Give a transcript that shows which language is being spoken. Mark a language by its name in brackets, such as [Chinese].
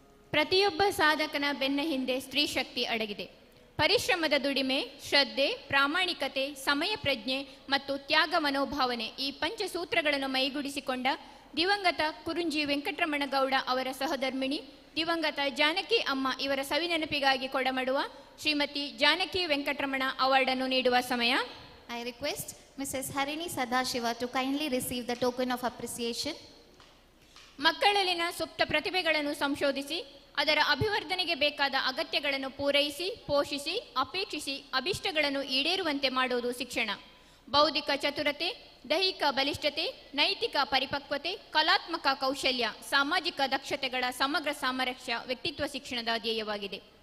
[Kannada] ಪ್ರತಿಯೊಬ್ಬ ಸಾಧಕನ ಬೆನ್ನ ಹಿಂದೆ ಸ್ತ್ರೀ ಶಕ್ತಿ ಅಡಗಿದೆ. ಪರಿಶ್ರಮದ ದುಡಿಮೆ, ಶ್ರದ್ಧೆ, ಪ್ರಾಮಾಣಿಕತೆ, ಸಮಯ ಪ್ರಜ್ಞೆ ಮತ್ತು ತ್ಯಾಗ ಮನೋಭಾವನೆ ಈ ಪಂಚಸೂತ್ರಗಳನ್ನು ಮೈಗೂಡಿಸಿಕೊಂಡ ದಿವಂಗತ ಕುರುಂಜಿ ವೆಂಕಟರಮಣ ಗೌಡ ಅವರ ಸಹಧರ್ಮಿಣಿ ದಿವಂಗತ ಜಾನಕಿ ಅಮ್ಮ ಇವರ ಸವಿನೆನಪಿಗಾಗಿ ಕೊಡಮಡುವ ಶ್ರೀಮತಿ ಜಾನಕಿ ವೆಂಕಟರಮಣ ಅವಾರ್ಡ್ ಅನ್ನು ನೀಡುವ ಸಮಯ. [English] I request Mrs. Harini Sadashiva to kindly receive the token of appreciation. [Kannada] ಮಕ್ಕಳಲ್ಲಿನ ಸುಪ್ತ ಪ್ರತಿಭೆಗಳನ್ನು ಸಂಶೋಧಿಸಿ ಅದರ ಅಭಿವರ್ಧನೆಗೆ ಬೇಕಾದ ಅಗತ್ಯಗಳನ್ನು ಪೂರೈಸಿ, ಪೋಷಿಸಿ, ಅಪೇಕ್ಷಿಸಿ ಅಭಿಷ್ಟಗಳನ್ನು ಈಡೇರುವಂತೆ ಮಾಡುವುದು ಶಿಕ್ಷಣ. ಬೌದ್ಧಿಕ ಚತುರತೆ, ದೈಹಿಕ ಬಲಿಷ್ಠತೆ, ನೈತಿಕ ಪರಿಪಕ್ವತೆ, ಕಲಾತ್ಮಕ ಕೌಶಲ್ಯ, ಸಾಮಾಜಿಕ ದಕ್ಷತೆಗಳ ಸಮಗ್ರ ಸಾಮರಸ್ಯ ವ್ಯಕ್ತಿತ್ವ ಶಿಕ್ಷಣದ ಧ್ಯೇಯವಾಗಿದೆ.